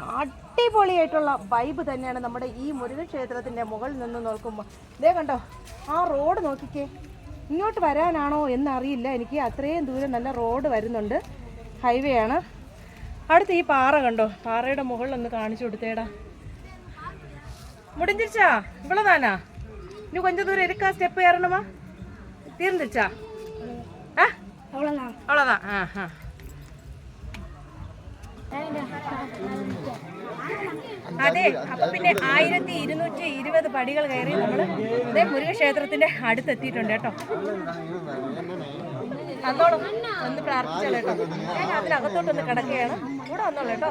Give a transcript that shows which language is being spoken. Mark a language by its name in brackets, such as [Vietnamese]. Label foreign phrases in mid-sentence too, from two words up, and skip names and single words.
[Malayalam] അടിപൊളിയായിട്ടുള്ള വൈബ് തന്നെയാണ് നമ്മുടെ ഈ മുരുകൻ ക്ഷേത്രത്തിൻ്റെ മുകളിൽ നിന്ന് നോക്കുമ്പോൾ. ഇതേ കണ്ടോ, ആ റോഡ് നോക്കിക്കേ. ഇങ്ങോട്ട് വരാനാണോ എന്നറിയില്ല എനിക്ക്. അത്രയും ദൂരം നല്ല റോഡ് വരുന്നുണ്ട്, ഹൈവേ ആണ്. അടുത്ത് ഈ പാറ കണ്ടോ, പാറയുടെ മുകളിലൊന്ന് കാണിച്ചു കൊടുത്തേടാ. [Tamil] മുടിஞ்சிருச்சா? இவ்வளோதானா? இன்னும் கொஞ்சம் தூரம் இருக்கா ஸ்டெப் ஏறணுமா? தீர்ந்துச்சா? ஆ அவ்வளோதான். அவ்வளோதான். [Malayalam] ஆ ஆ അതെ. അപ്പൊ പിന്നെ 1220 പടികൾ കയറി നമ്മൾ ഇതേ മുരുക ക്ഷേത്രത്തിന്റെ അടുത്തെത്തിയിട്ടുണ്ട് കേട്ടോ. വന്നോളും, ഒന്ന് പ്രാർത്ഥിച്ചോളൂ കേട്ടോ. ഞാൻ അതിനകത്തോട്ടൊന്ന് കിടക്കുകയാണ്, കൂടെ വന്നോളൂ കേട്ടോ.